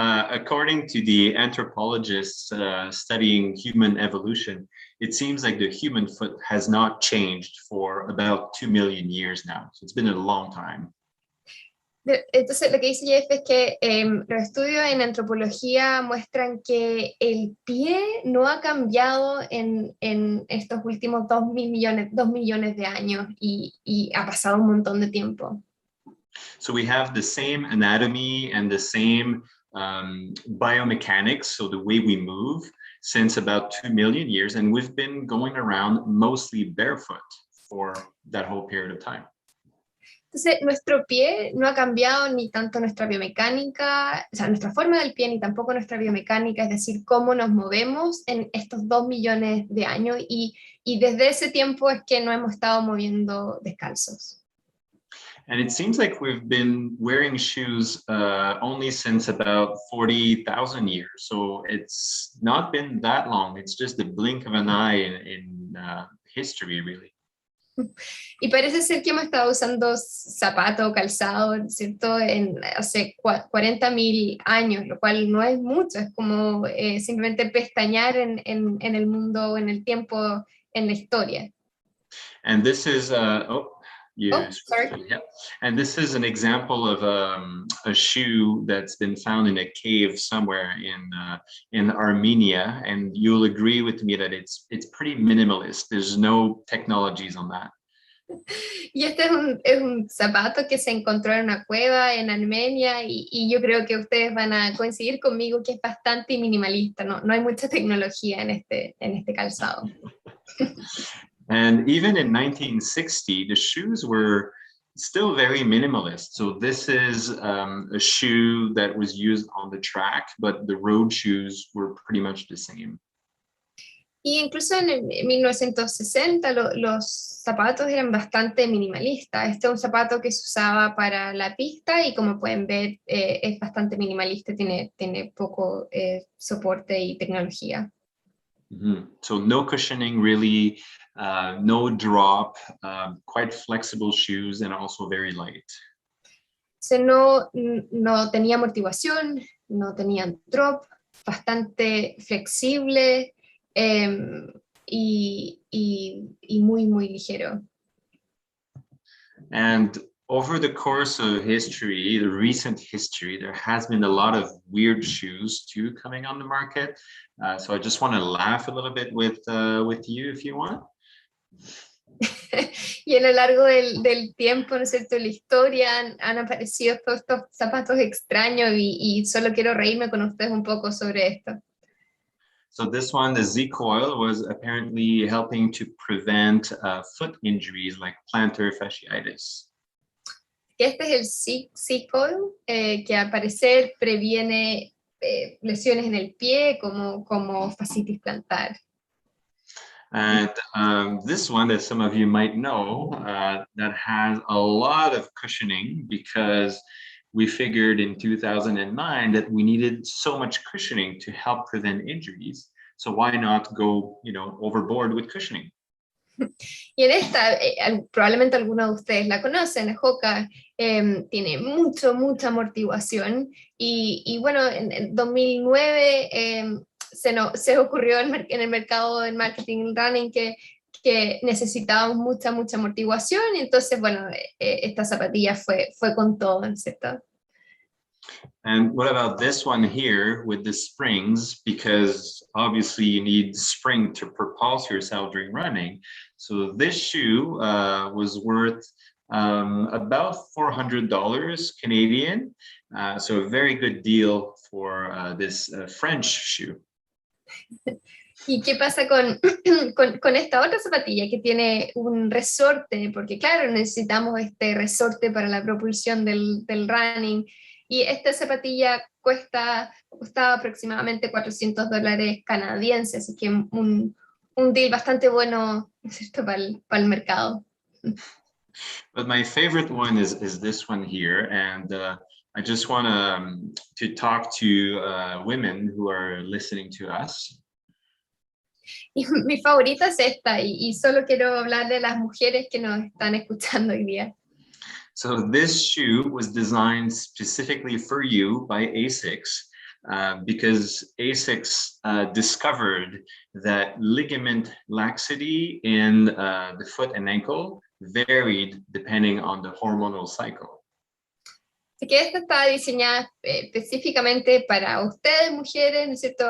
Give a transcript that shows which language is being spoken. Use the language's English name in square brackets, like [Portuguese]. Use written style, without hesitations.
[English] According to the anthropologists studying human evolution, it seems like the human foot has not changed for about 2 million years now. So it's been a long time. [Spanish] Entonces, lo que dice Jeff es que los estudios en antropología muestran que el pie no ha cambiado en estos últimos 2 millones de años y ha pasado un montón de tiempo. [English] So we have the same anatomy and the same biomechanics, so the way we move, since about 2 million years, and we've been going around mostly barefoot for that whole period of time. [Spanish] Entonces, nuestro pie no ha cambiado ni tanto nuestra biomecánica, o sea, nuestra forma del pie, ni tampoco nuestra biomecánica, es decir, cómo nos movemos en estos 2 millones de años, y desde ese tiempo es que nos hemos estado moviendo descalzos. [English] And it seems like we've been wearing shoes only since about 40,000 years. So it's not been that long. It's just the blink of an eye in history, really. [Spanish] Y parece ser que hemos estado usando zapato o calzado, ¿cierto?, hace 40.000 años, lo cual no es mucho, es como simplemente pestañear en el mundo, en el tiempo, en la historia. [English] And this is, sorry. Yeah. And this is an example of a shoe that's been found in a cave somewhere in Armenia, and you'll agree with me that it's pretty minimalist. There's no technologies on that. [Spanish] Y este es un zapato que se encontró en una cueva en Armenia, y yo creo que ustedes van a coincidir conmigo que es bastante minimalista, no hay mucha tecnología en este calzado. [English] And even in 1960, the shoes were still very minimalist. So this is a shoe that was used on the track, but the road shoes were pretty much the same. [Spanish] Y incluso en 1960 los zapatos eran bastante minimalistas. Este es un zapato que se usaba para la pista y como pueden ver es bastante minimalista, tiene poco soporte y tecnología. Mm-hmm. [English] So no cushioning really, no drop, quite flexible shoes and also very light. [Spanish] No tenía amortiguación, no tenían drop, bastante flexible y muy, muy ligero. [English] And over the course of history, the recent history, there has been a lot of weird shoes too coming on the market. So I just want to laugh a little bit with you if you want. [Spanish] Y a lo largo del tiempo, ¿no es cierto?, la historia han aparecido todos estos zapatos extraños y solo quiero reírme con ustedes un poco sobre esto. [English] So this one, the Z coil, was apparently helping to prevent foot injuries like plantar fasciitis. [Spanish] Este es el C-coil, que al parecer previene lesiones en el pie como fascitis plantar. [English] And this one that some of you might know that has a lot of cushioning because we figured in 2009 that we needed so much cushioning to help prevent injuries. So why not go, overboard with cushioning? [Spanish] Y en esta, probablemente algunos de ustedes la conocen, la Hoka tiene mucha amortiguación y bueno, en 2009 se ocurrió en el mercado del marketing running que necesitábamos mucha amortiguación y entonces, bueno, esta zapatilla fue con todo, ¿cierto? [English] And what about this one here with the springs? Because obviously you need spring to propulse yourself during running. So this shoe was worth about $400 Canadian. So a very good deal for this French shoe. [Spanish] ¿Y qué pasa con esta otra zapatilla que tiene un resorte? Porque claro, necesitamos este resorte para la propulsión del running. Y esta zapatilla costaba aproximadamente $400 canadienses, así que un deal bastante bueno, ¿cierto?, para el mercado. [English] But my favorite one is this one here, and I just want to talk to women who are listening to us. [Spanish] Y mi favorita es esta, y solo quiero hablar de las mujeres que nos están escuchando hoy día. [English] So this shoe was designed specifically for you by ASICS because ASICS discovered that ligament laxity in the foot and ankle varied depending on the hormonal cycle. [Spanish] Así que esta está diseñada específicamente para ustedes, mujeres, ¿no es cierto?